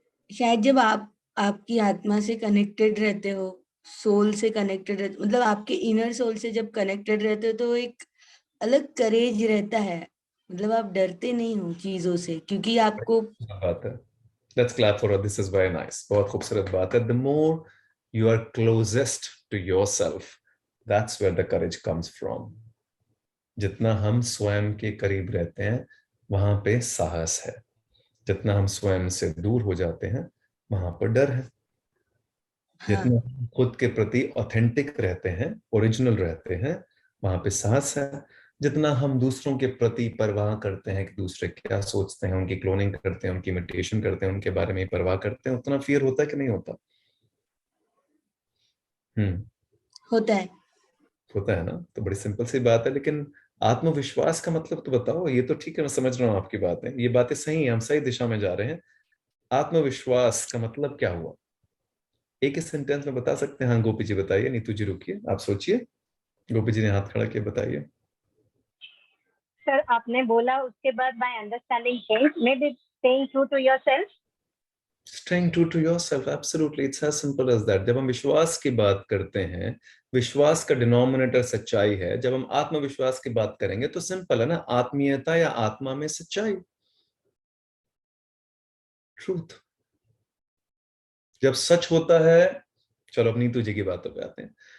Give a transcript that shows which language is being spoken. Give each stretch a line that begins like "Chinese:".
Hindi: शायद जब आप आपकी आत्मा से कनेक्टेड रहते हो, सोल से कनेक्टेड रहते, मतलब आपके इनर सोल से जब कनेक्टेड रहते हो तो एक अलग करेज रहता है, मतलब आप डरते नहीं हो चीजों से, क्योंकि आपको बात है।
English: Let's clap for her. This is very nice.
Hindi: बहुत खूबसूरत बात है.
English: The more you are closest to yourself, that's where the courage comes from.
Hindi: जितना हम स्वयं के करीब रहते हैं वहां पे साहस है, जितना हम स्वयं से दूर हो जाते हैं वहां पर डर है. हाँ, जितना हम खुद के प्रति ऑथेंटिक रहते हैं, ओरिजिनल रहते हैं, वहां पे साहस है. जितना हम दूसरों के प्रति परवाह करते हैं कि दूसरे क्या सोचते हैं, उनकी क्लोनिंग करते हैं, उनकी इमिटेशन करते हैं, उनके बारे में परवाह करते हैं, उतना फियर होता है कि नहीं होता? होता है। होता है ना. तो बड़ी सिंपल सी बात है. लेकिन आत्मविश्वास का मतलब तो बताओ. ये तो ठीक है, मैं समझ रहा हूँ आपकी बातें, ये बातें सही है, हम सही दिशा में जा रहे हैं. आत्मविश्वास का मतलब क्या हुआ? एक ही सेंटेंस में बता सकते हैं? हाँ गोपी जी बताइए. नीतू जी रुकिए, आप सोचिए. गोपी जी ने हाथ खड़ा किया, बताइए. सर आपने बोला उसके बाद
English: By understanding things maybe staying true to yourself. Staying true to yourself, absolutely, it's as simple as that.
Hindi: जब हम विश्वास की बात करते हैं, विश्वास का डिनोमिनेटर सच्चाई है. जब हम आत्मविश्वास की बात करेंगे तो सिंपल है ना, आत्मीयता या आत्मा में सच्चाई, ट्रूथ. जब सच होता है, चलो अब नीतू जी की बातों पे आते हैं.